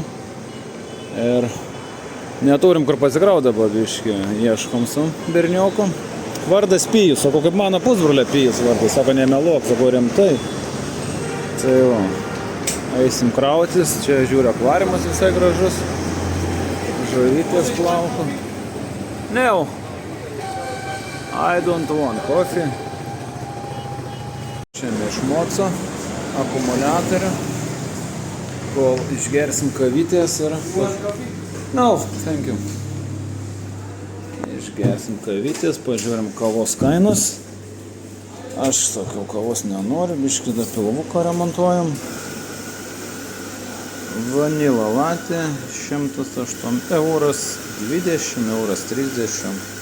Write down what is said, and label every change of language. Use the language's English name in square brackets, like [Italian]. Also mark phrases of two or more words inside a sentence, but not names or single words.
[Lithuanian] Ir neturim kur pasikraut dabar biškį. Ieškom su berniuku. Vardas Pijus, sako, kaip mano pusbrolė Pijus vardas. Sako, nemeluok, sako, rimtai. Tai va, eisim krautis. Čia žiūri akvariumas visai gražus. Žuvytės plauko. [English] No, I don't want coffee. [Lithuanian] Šiandien iš moco akumuliatorių, kol išgersim kavytės ir... [English] No, thank you. [Lithuanian] Išgersim kavytės, pažiūrim kavos kainas. Aš tokių kavos nenoriu, biškį dar pilvuką remontuojam. Vanila latė 108 euras, 20 euras, 30.